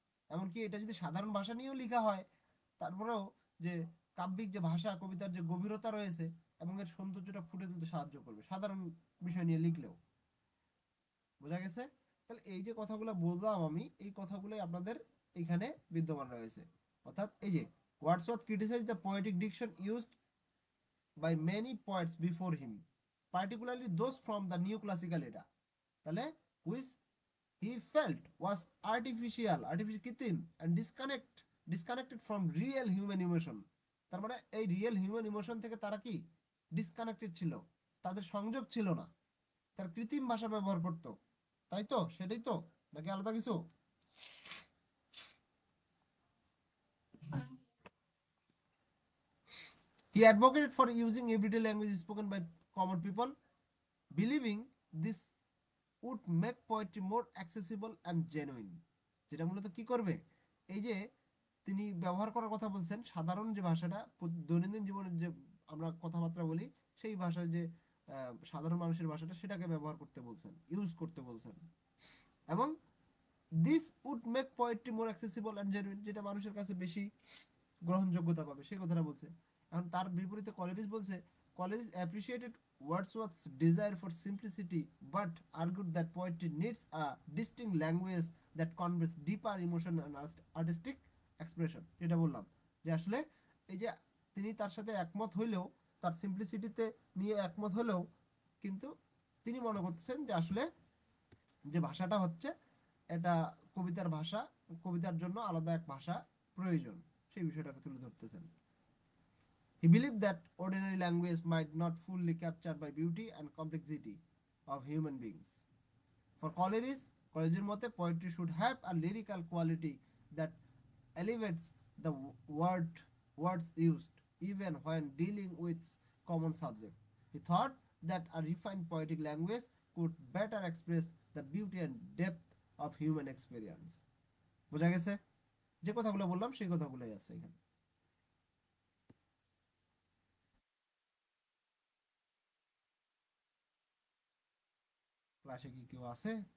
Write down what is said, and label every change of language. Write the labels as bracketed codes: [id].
[bn] এমনকি এটা যদি সাধারণ ভাষা নিয়েও লেখা হয়, তারপরেও যে কাব্যিক যে ভাষা, কবিতার যে গভীরতা রয়েছে এবং এর সৌন্দর্যটা ফুটে তুলতে সাহায্য করবে সাধারণ বিষয় নিয়ে লিখলেও। বোঝা গেছে? তাহলে এই যে কথাগুলো বললাম আমি, এই কথাগুলোই আপনাদের এখানে বিদ্যমান রয়েছে। অর্থাৎ এই যে [en] Wordsworth criticise the poetic diction used by many poets before him, particularly those from the neoclassical era. [bn] তাহলে [en] which he felt was artificial কৃত্রিম and disconnected from real human emotion। [bn] তার মানে এই রিয়েল হিউম্যান ইমোশন থেকে তারা কি disconnected ছিল, তাদের সংযোগ ছিল না, তার কৃত্রিম ভাষা ব্যবহার করত, তাই তো? সেটাই তো, নাকি আলাদা কিছু? [en] He advocated for using everyday language spoken by common people, believing this would make poetry more accessible and genuine। [bn] যেটা মূলত কি করবে, এই যে তিনি ব্যবহার করার কথা বলছেন সাধারণ যে ভাষাটা দৈনন্দিন জীবনের যে আমরা কথাবার্তা বলি সেই ভাষায় যে সাধারণ মানুষের ভাষাটা সেটাকে ব্যবহার করতে বলছেন, ইউজ করতে বলছেন। এবং [en] this would make poetry more accessible and genuine, [bn] যেটা মানুষের কাছে বেশি গ্রহণযোগ্যতা পাবে সেই কথাটা বলছে। এখন তার বিপরীতে কলেরিজ বলছে [en] Coleridge appreciated Wordsworth's desire for simplicity but argued that poetry needs a distinct language that conveys deeper emotion and artistic expression. [bn] যেটা বললাম যে আসলে এই যে তিনি তার সাথে একমত হইলেও, তার সিম্পলিসিটিতে নিয়ে একমত হলেও, কিন্তু তিনি মনে করতেছেন যে আসলে যে ভাষাটা হচ্ছে এটা কবিতার ভাষা, কবিতার জন্য আলাদা এক ভাষা প্রয়োজন, সেই বিষয়টাকে তুলে ধরতেছেন। [en] He believed that ordinary language might not fully capture by beauty and complexity of human beings. For Coleridge, [bn] কলেজের মতে [en] poetry should have a lyrical quality that elevates the words used, even when dealing with common subject. He thought that a refined poetic language could better express the beauty and depth of human experience। [bn] বোঝা গেছে? যে কথাগুলো বললাম সেই কথাগুলোই আছে এখানে। ক্লাসে কি কেউ আছে?